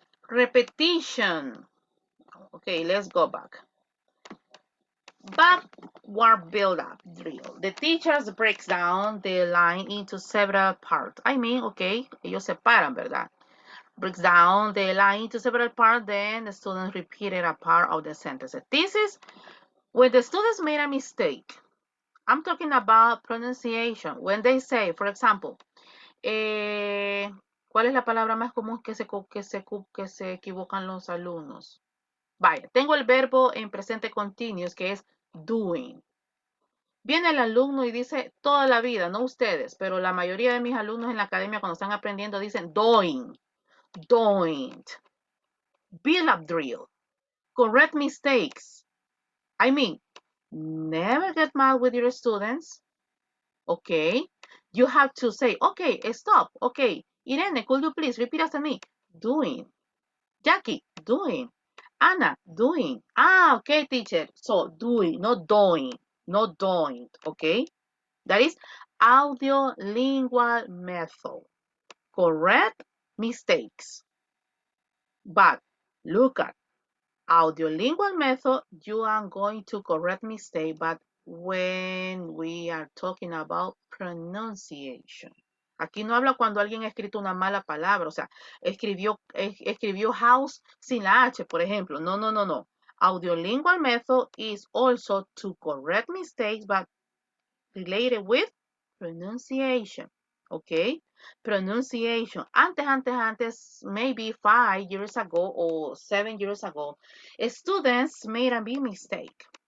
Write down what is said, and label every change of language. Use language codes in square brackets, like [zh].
[en] Repetition. Okay, let's go back. Backward build-up drill. The teacher breaks down the line into several parts. I mean, okay, [es] ellos separan, ¿verdad? [en] Breaks down the line into several parts, then the students repeated a part of the sentences. This is when the students made a mistake. I'm talking about pronunciation. When they say, for example, [es] ¿cuál es la palabra más común que se equivocan los alumnos? Vaya, tengo el verbo en presente continuous que es doing. Viene el alumno y dice toda la vida, no ustedes, pero la mayoría de mis alumnos en la academia cuando están aprendiendo dicen [en] doing, doing, build up drill, correct mistakes. I mean, never get mad with your students, okay? You have to say, okay, stop, okay. Irene, could you please repeat after me? Doing. Jackie, doing. Anna, doing. Ah, okay, teacher. So, doing, not doing, not doing, okay? That is audiolingual method. Correct mistakes. But look at audiolingual method, you are going to correct mistake, but when we are talking about pronunciation. [es] Aquí no habla cuando alguien ha escrito una mala palabra, o sea, escribió house sin la H, por ejemplo. No, no, no, no. [en] Audiolingual method is also to correct mistakes, but related with pronunciation. Okay? Pronunciation. Antes, maybe 5 years ago or 7 years ago, students made a big mistake.